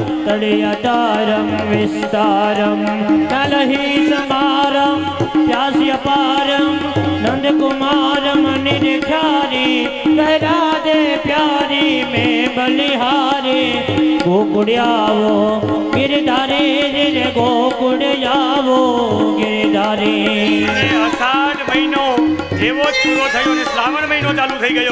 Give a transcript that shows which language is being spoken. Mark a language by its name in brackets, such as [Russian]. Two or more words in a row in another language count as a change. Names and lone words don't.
[Rajasthani] तड़ियतारं विस्तारं कलहि समारं प्यास्यपारं नंदकुमारं निरख्यारी कह राधे प्यारी में बलिहारी गोकुड़ियावो गिरधारी रे गोकुड़ियावो गिरधारी [Gujarati] અષાઢ મહિનો જેવો જ પૂરો થયો ને શ્રાવણ મહિનો ચાલુ થઈ ગયો.